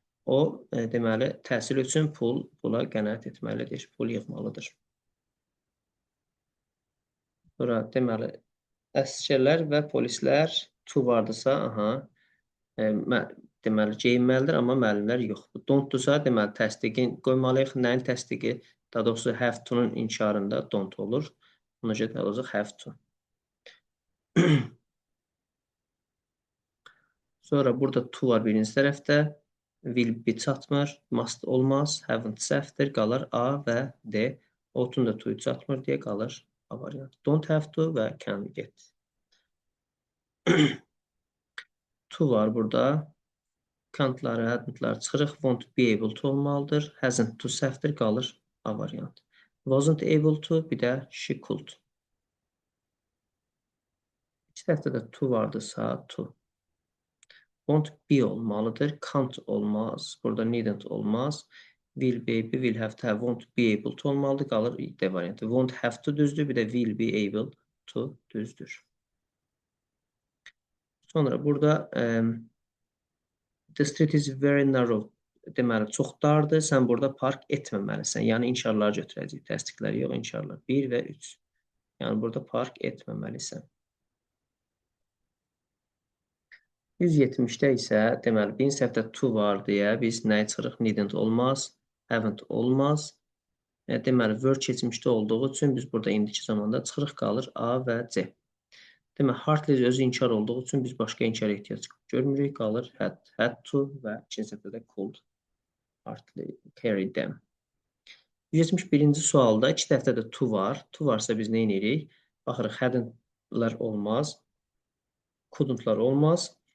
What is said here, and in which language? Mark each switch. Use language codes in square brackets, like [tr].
[az] O deməli təhsil üçün pula qənaət etməlidir, pul yığmalıdır. Sonra deməli əsgərlər və polislər to vardısa, deməli geyinməlidir, amma müəllimlər yoxdur. Don't-dursa deməli təsdiqin qoymalıyıq. Nəyin təsdiqi? Daha doğrusu have to-nun inkarında don't olur. Ona görə də olacaq have to. Sonra burada to var birinci tərəfdə. Will be çatmır, must olmaz, haven't səhvdir, qalır A və D. Ought-un da to çatmır deyə qalır A variantı. Don't have to və can get. To var burada. Can't-ları, hadn't-ları çıxırıq. Won't be able to olmalıdır. Hasn't to səhvdir, qalır A variantı. Wasn't able to, bir də she could. İki tərəfdə də to vardısa, to. Won't be olmalıdır. Can't olmaz. Burada needn't olmaz. Will be, will have to have, won't be able to olmalıdır. Qalır D variantı. Won't have to düzdür. Bir də will be able to düzdür. Sonra burada [en] the street is very narrow. [az] Deməli, çox dardır. Sən burada park etməməlisən. Yəni, inşarları götürəcək. Təsdiqləri yox, inşarlar. 1 və 3. Yəni, burada park etməməlisən. 170-də isə, deməli, birinci səhvdə to var deyə biz nəyi çıxırıq? Needn't olmaz, haven't olmaz. Deməli, were keçmişdə olduğu üçün biz burada indiki zamanda çıxırıq, qalır A və C. Deməli, hardly özü inkar olduğu üçün biz başqa inkar ehtiyac görmürük, qalır had to və ikinci səhvdə də [en] could hardly carry them. [az] 171-ci sualda iki tərəfdə də to var. To varsa biz nə edirik? Baxırıq, hadn'tlar olmaz, couldn'tlar olmaz.